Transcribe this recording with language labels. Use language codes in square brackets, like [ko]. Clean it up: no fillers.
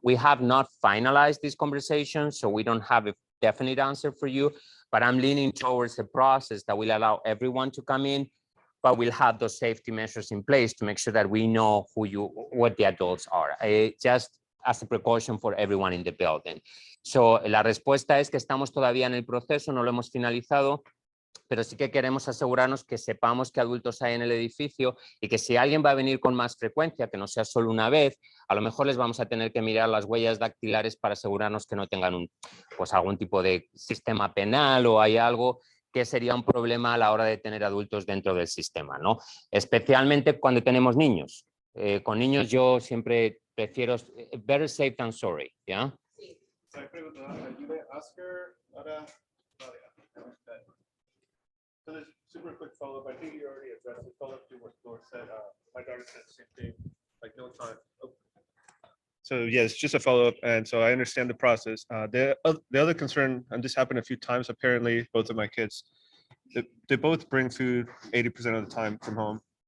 [en] We have not finalized this conversation, so we don't have a definite answer for you, but I'm leaning towards a process that will allow everyone to come in, but we'll have those safety measures in place to make sure that we know what the adults are, just as a precaution for everyone in the building. [es] So la respuesta es que estamos todavía en el proceso, no lo hemos finalizado, pero sí que queremos asegurarnos que sepamos qué adultos hay en el edificio y que si alguien va a venir con más frecuencia, que no sea solo una vez, a lo mejor les vamos a tener que mirar las huellas dactilares para asegurarnos que no tengan algún tipo de sistema penal o hay algo que sería un problema a la hora de tener adultos dentro del sistema, ¿no? Especialmente cuando tenemos niños. Con niños yo siempre prefiero [en] better safe than sorry, [es] ¿ya? [en] So I [es] pregunto, ayude a Oscar, ahora, [en] So there's super quick follow-up. I think you already addressed the follow-up to what Laura said. My daughter said the same thing, like no time. Oh. So yes, just a follow-up. And so I understand the process. The other concern, and this happened a few times, apparently, both of my kids, they both bring food 80% of the time from home.